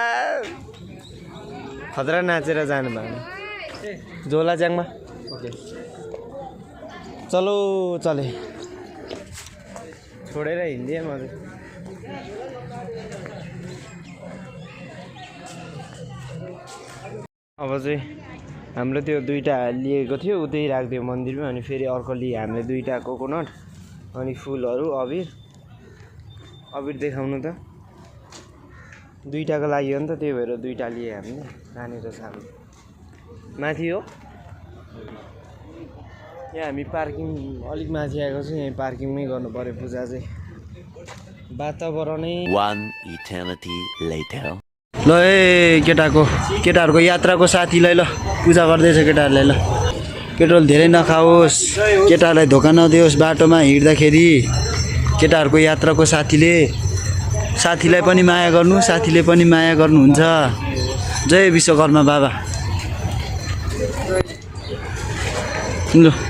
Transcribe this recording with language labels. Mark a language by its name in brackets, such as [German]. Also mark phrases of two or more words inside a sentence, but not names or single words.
[Nepali] खतरा नाचेर जानु भएको झोला च्याङमा चलो चले छोडेर हिँड्दिएँ म अब चाहिँ हाम्रो त्यो दुईवटा लिएको थियो उतै राखिदियो मन्दिरमा अनि फेरि अर्को लिए हामीले दुईवटा कोकोनट अनि फुलहरू अबिर देखाउनु त दुईवटाको लागि हो नि त त्यही भएर दुईवटा लिए हामीले नानीको सानो माथि हो यहाँ हामी पार्किङ अलिक माथि आएको छौँ यहाँ पार्किङमै गर्नु पर्यो पूजा चाहिँ वातावरणै [English] One eternity later. [Nepali] ल ए केटाहरूको यात्राको साथीलाई ल पूजा गर्दैछ केटाहरूले ल पेट्रोल धेरै नखाओस् केटाहरूलाई धोका नदियोस् बाटोमा हिँड्दाखेरि केटाहरूको यात्राको साथीलाई पनि माया गर्नु साथीले पनि माया गर्नुहुन्छ जय विश्वकर्मा बाबा ल